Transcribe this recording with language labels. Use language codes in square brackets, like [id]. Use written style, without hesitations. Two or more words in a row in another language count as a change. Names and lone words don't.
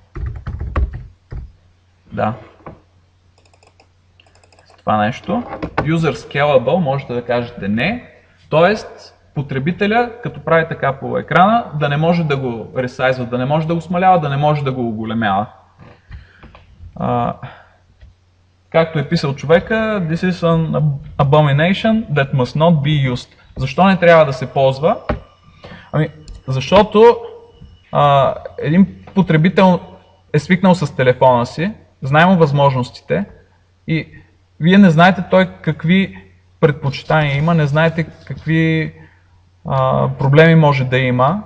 [bg] Да. Това нещо. [en] User scalable [bg] можете да кажете не, т.е. потребителя, като прави така по екрана, да не може да го ресайзва, да не може да го смалява, да не може да го оголемява. Както е писал човека, [en] this is an abomination that must not be used. [bg] Защо не трябва да се ползва? Ами, защото един потребител е свикнал с телефона си, знае му възможностите и вие не знаете той какви предпочитания има, не знаете какви проблеми може да има.